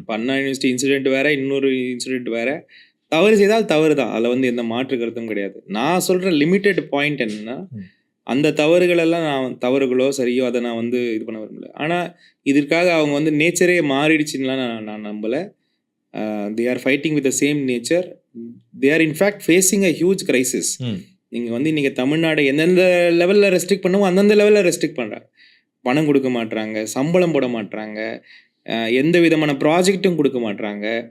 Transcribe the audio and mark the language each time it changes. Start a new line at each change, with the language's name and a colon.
Tamil: இப்போ அண்ணா university incident வேறு, இன்னொரு இன்சிடென்ட் வேறு. தவறு செய்தால் தவறு தான், அதில் வந்து எந்த மாற்று கருத்தும் கிடையாது. நான் சொல்கிற லிமிட்டெட் பாயிண்ட் என்னென்னா, அந்த தவறுகளெல்லாம் நான் தவறுகளோ சரியோ அதை நான் வந்து இது பண்ண விரும்பல. ஆனால் இதற்காக அவங்க வந்து நேச்சரே மாறிடுச்சுன்னா நான் நம்பலை.
English: they are fighting with the same nature. They are in fact facing a huge crisis.
Tamil: நீங்கள் வந்து இன்றைக்கி தமிழ்நாடு எந்தெந்த லெவலில் ரெஸ்ட்ரிக்ட் பண்ணுவோம் அந்தந்த லெவலில் ரெஸ்ட்ரிக்ட் பண்ணுறாங்க. பணம் கொடுக்க மாட்டுறாங்க, சம்பளம் போட மாட்டுறாங்க, எந்த விதமான ப்ராஜெக்டும் கொடுக்க மாட்டுறாங்க.